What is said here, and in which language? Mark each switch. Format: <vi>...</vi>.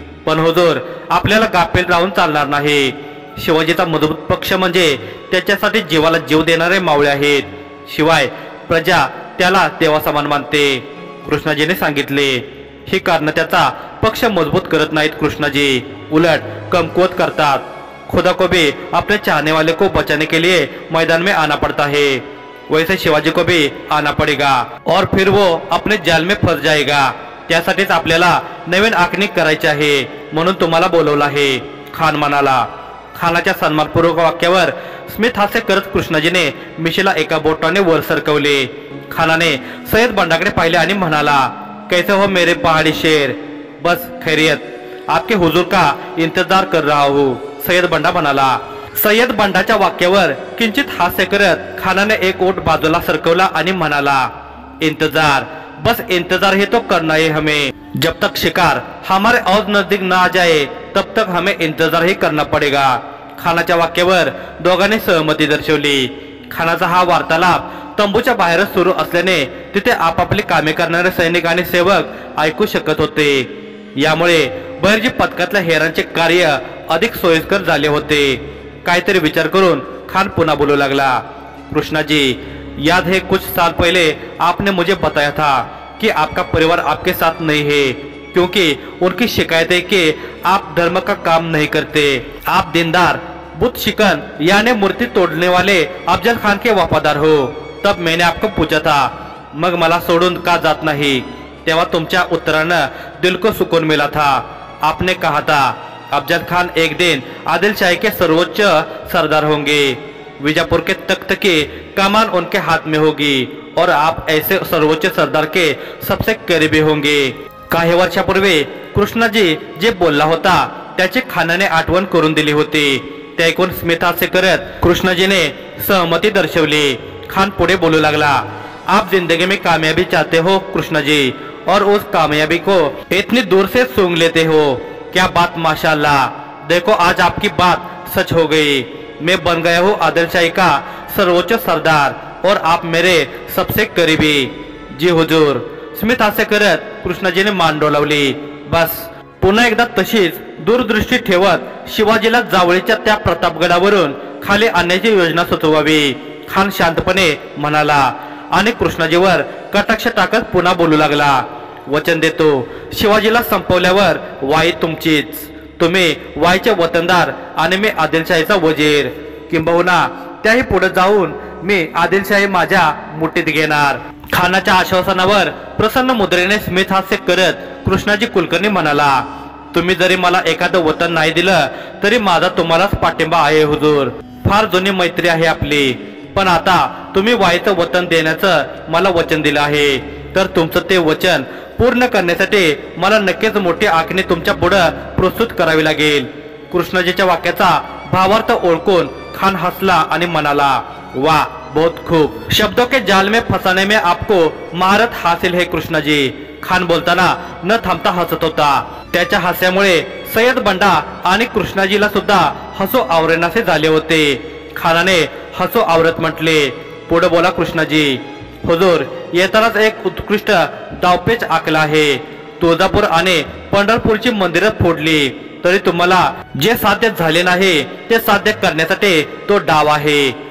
<mr>पण हुजूर, आपल्याला गाफील राहून चालणार नाही। शिवाजीचा मजबूत पक्ष म्हणजे त्याच्यासाठी जीवाला जीव देणारे मावळे आहेत। शिवाय प्रजा त्याला देवा समान मानते, कृष्णाजीने सांगितले। ही कारण त्याचा पक्ष मजबूत करत नाहीत कृष्णाजी, उलट कमकुवत करतात।</mr> <hi>खुदा को भी अपने चाहने वाले को बचाने के लिए मैदान में आना पड़ता है, वैसे शिवाजी को भी आना पडेगा और फिर वो अपने जाल में फंस जाएगा।</hi> <mr>त्यासाठीच आपल्याला नवीन आखणी करायची आहे, म्हणून तुम्हाला बोलवलं आहे, खान म्हणाला। खानाच्या सन्मानपूर्वक वाक्यावर स्मित हास्य करत कृष्णाजीने मिशीला एका बोटाने वर सरकवले। खानाने सय्यद बंडाकडे पाहिले आणि म्हणाला,</mr> <hi>कैसे हो मेरे पहाड़ी शेर? बस खैरियत, आपके हुजूर का इंतजार कर रहा हूँ, सय्यद बंडा म्हणाला।</hi> <mr>सय्यद बंडाच्या वाक्यावर किंचित हास्य करत खानाने एक ओठ बाजूला सरकवला आणि म्हणाला,</mr> <hi>इंतजार, बस इंतजार ही तो करना है हमें। जब तक शिकार हमारे और नजदीक ना आ जाए तब तक हमें इंतजार ही करना पड़ेगा।</hi> <mr>खानाच्या वाक्यावर दोघांनी सहमती दर्शवली। खानाचा हा वार्तालाप तंबूच्या बाहेरच सुरू असल्याने तिथे आपापली कामे करणारे सैनिक आणि सेवक ऐकू शकत होते। यामुळे बहिर्जी पथकातल्या हेरांचे कार्य अधिक सोयीस्कर झाले होते। काहीतरी विचार करून खान पुन्हा बोलू लागला,</mr> <hi>कृष्णा जी, याद है कुछ साल पहले आपने मुझे बताया था कि आपका परिवार आपके साथ नहीं है, क्योंकि उनकी शिकायत है कि आप धर्म का काम नहीं करते, आप दीनदार, बुत शिकन यानी मूर्ति तोड़ने वाले अफजल खान के वफादार हो। तब मैंने आपको पूछा था,</hi> <mr>मग मला सोडून का जात नहीं? तेव्हा तुमच्या उत्तरानं</mr> <hi>दिल को सुकून मिला था। आपने कहा था अफजल खान एक दिन आदिलशाही के सर्वोच्च सरदार होंगे, विजापुर के तख्त की कमान उनके हाथ में होगी और आप ऐसे सर्वोच्च सरदार के सबसे करीबी होंगे।</hi> <mr>काही वर्षापूर्वी कृष्णाजी जे बोलला होता त्याची खानाने आठवण करून दिली होती। ते ऐकून स्मित हास्य करत कृष्णाजीने सहमती दर्शवली। खान पुढे बोलू लागला,</mr> <hi>आप जिंदगी में कामयाबी चाहते हो कृष्णा जी, और उस कामयाबी को इतनी दूर से सूंघ लेते हो। क्या बात माशाल्लाह, देखो आज आपकी बात सच हो गई। मैं बन गया हूँ आदिलशाही का सर्वोच्च सरदार और आप मेरे सबसे करीबी। जी हुजूर,</hi> <mr>स्मित हास्य करत कृष्णाजीने मान डोलावली। बस पुन्हा एकदा तशीच दूरदृष्टी ठेवत शिवाजीला जावळीच्या त्या प्रतापगडावरून खाली आणण्याची योजना सुचवावी, खान शांतपणे म्हणाला आणि कृष्णाजीवर कटाक्ष टाकत पुन्हा बोलू लागला, वचन देतो शिवाजीला संपवल्यावर वाई तुमचीच, तुम्ही वाईचे वतनदार आणि मी आदिलशाहीचा वजीर, किंबहुना त्याही पुढे जाऊन मी आदिलशाही माझ्या मुठीत घेणार। खानाच्या आश्वासनावर प्रसन्न मुद्रेने स्मित हास्य करत कृष्णाजी कुलकर्णी म्हणाला, तुम्ही जरी मला एखादं वतन नाही दिलं तरी माझा तुम्हालाच पाठिंबा आहे हुजूर। फार जुनी मैत्री आहे आपली, पण आता तुम्ही वाईचं वतन देण्याचं मला वचन दिलं आहे, तर तुमचं ते वचन पूर्ण करण्यासाठी मला नक्कीच मोठी आखणी तुमच्या पुढे प्रस्तुत करावी लागेल। कृष्णाजीच्या वाक्याचा भावार्थ ओळखून खान हसला आणि म्हणाला,</mr> <hi>वाह बहुत खूब, शब्दों के जाल में फंसाने में आपको महारत हासिल है कृष्णा जी।</hi> <mr>खान बोलताना न थांबता हसत होता। त्याच्या हास्यामुळे सय्यद बंडा आणि कृष्णाजीला सुद्धा हसू आवरेनासे झाले होते। खानाने हसू आवरत म्हटले, पुढे बोला कृष्णाजी। हुजूर, येतानाच एक उत्कृष्ट डावपेच आखला आहे। तुळजापूर आणि पंढरपूरची मंदिरं फोडली तरी तुम्हाला जे साध्य झाले नाही ते साध्य करण्यासाठी तो डाव आहे।</mr>